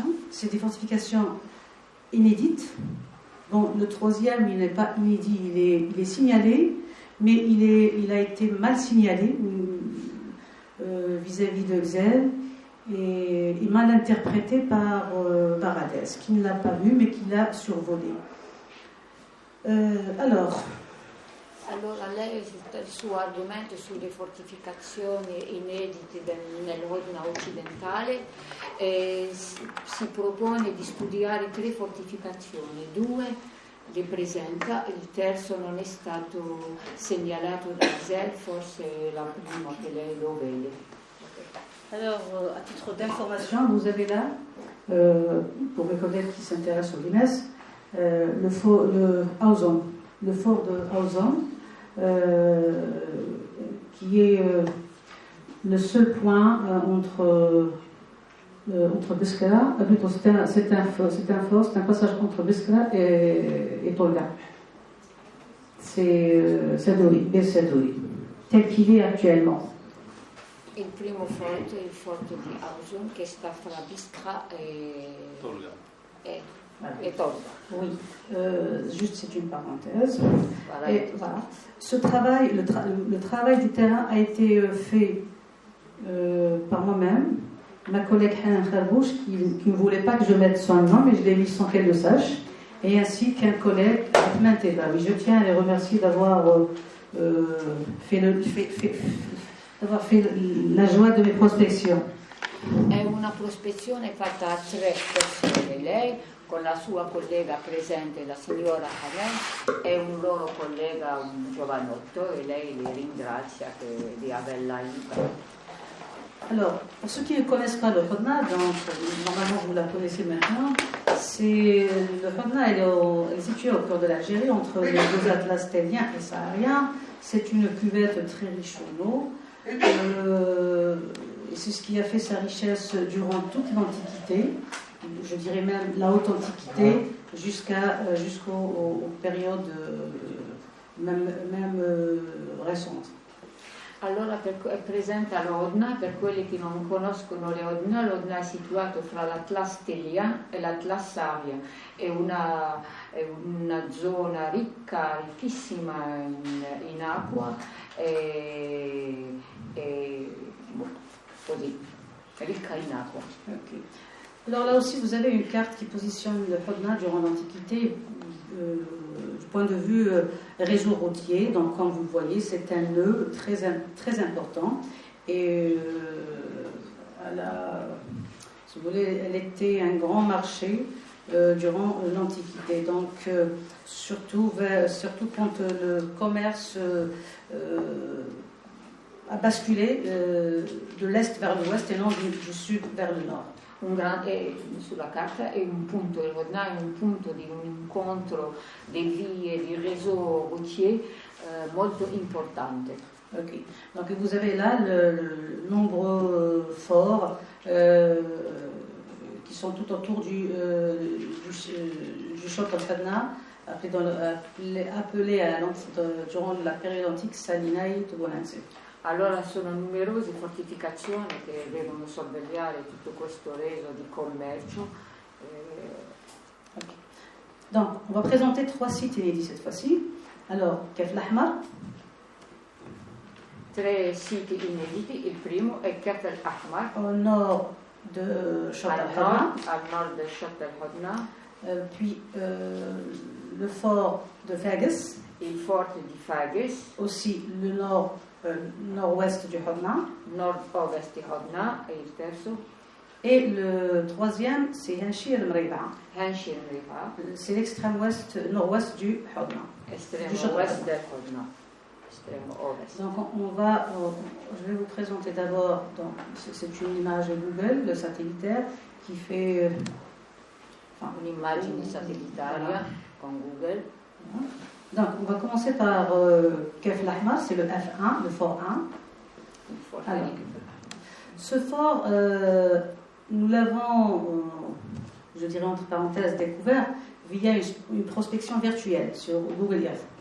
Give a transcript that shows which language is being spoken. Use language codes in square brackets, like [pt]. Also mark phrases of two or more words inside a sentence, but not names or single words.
[fr] C'est des fortifications inédites. Bon, le 3e, il n'est pas inédit, il est signalé, mais il a été mal signalé vis-à-vis de Xel et mal interprété par Baradès, qui ne l'a pas vu, mais qui l'a survolé. [it] Allora lei il suo argomento sulle fortificazioni inedite nell'Odna occidentale si propone di studiare 3 fortificazioni, 2 le presenta, il terzo non è stato segnalato da Xel, forse è la prima che lei lo vede. [fr] Alors, à titre d'information, vous avez là, pour mes collègues qui s'intéressent au Guinness, le fort de Auzon, qui est le seul point entre Biskra, plutôt c'est un passage entre Biskra et Tolga. C'est Sadouri, tel qu'il est actuellement. [it] Il primo forte è il forte di Auzon che sta fra Biskra e Tolga. [fr] Oui, juste c'est une parenthèse. Voilà. Et voilà. Ce travail, le travail du terrain a été fait par moi-même, ma collègue Hanan Khabouch, qui ne voulait pas que je mette son nom, mais je l'ai mis sans qu'elle le sache, et ainsi qu'un collègue, Ahmed Tebawi. Je tiens à les remercier d'avoir fait la joie de mes prospections. [it] È una prospezione fatta a 3 persone, lei con la sua collega presente, la signora Hanen, e un loro collega, un giovanotto, e lei li ringrazia di averla aiutato. [fr] Alors, pour ceux qui ne connaissent pas le Hodna, donc normalement vous la connaissez maintenant, le Hodna est situé au cœur de l'Algérie, entre les 2 atlas téliens et sahariens. C'est une cuvette très riche en eau. C'est ce qui a fait sa richesse durant toute l'Antiquité, je dirais même la haute Antiquité, jusqu'aux périodes même récentes. [it] Allora è presente l'Odna, per quelli che non conoscono l'Odna è situato fra l'Atlas Telian e l'Atlas Savia, è una zona riccissima in acqua e così, ricca in acqua. [en] Okay. [fr] Alors là aussi, vous avez une carte qui positionne le Hodna durant l'Antiquité du point de vue réseau routier. Donc, comme vous le voyez, c'est un nœud très important. Et si vous voulez, elle était un grand marché durant l'Antiquité. Donc, surtout quand le commerce a basculé de l'est vers l'ouest et non du sud vers le nord. [it] Sulla carta è un punto, il Hodna è un punto di un incontro di vie, di [fr] réseau routier [it] molto importante. [fr] Ok, donc vous avez là le nombreux forts qui sont tout autour du Chott al-Hodna, appelé durant la période antique Salinai Togolanse. [it] Allora sono numerose fortificazioni che devono sorvegliare tutto questo reso di commercio. [en] Okay. [fr] Donc, on va présenter 3 sites inédits cette fois-ci. Alors, Kef al-Ahmar. [it] 3 siti inediti. Il primo è Kef al-Ahmar. [fr] Au nord de Chott al-Hodna. [it] Al nord del Chott al-Hodna. [fr] Puis le fort de Fages. [it] Il forte di Fages. [fr] Aussi le nord-ouest du Hodna. [it] Nord-ovest di Hodna è il terzo. [fr] Et le 3e, c'est Hanshir al-Mriba. Hanshir al-Mriba. C'est l'extrême nord-ouest du Hodna. [it] Estremo ouest del Hodna. estremo ovest. [fr] Donc je vais vous présenter d'abord, c'est une image Google, le satellitaire, qui fait... [it] un'immagine satellitaria con Google. [fr] Donc on va commencer par Kef Lahmar, c'est le F1, le fort 1. Alors, ce fort, nous l'avons, je dirais entre parenthèses, découvert via une prospection virtuelle sur Google Earth.